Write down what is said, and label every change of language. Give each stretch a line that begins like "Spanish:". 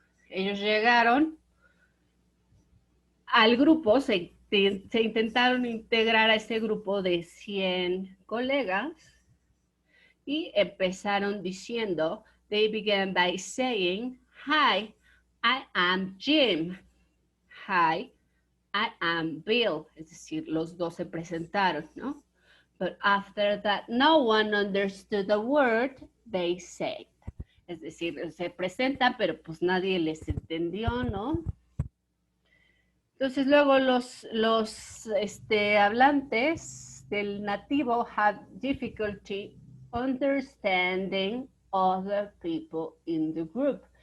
Spanish: Ellos llegaron al grupo, se intentaron integrar a ese grupo de 100 colegas y empezaron diciendo,
English: they began by saying, hi, I am Jim. Hi, I am Bill.
Spanish: Es decir, los dos se presentaron, ¿no?
English: But after that, no one understood the word they said.
Spanish: Es decir, se presentan, pero pues nadie les entendió, ¿no? Entonces luego los hablantes del nativo
English: had difficulty understanding other people in the group.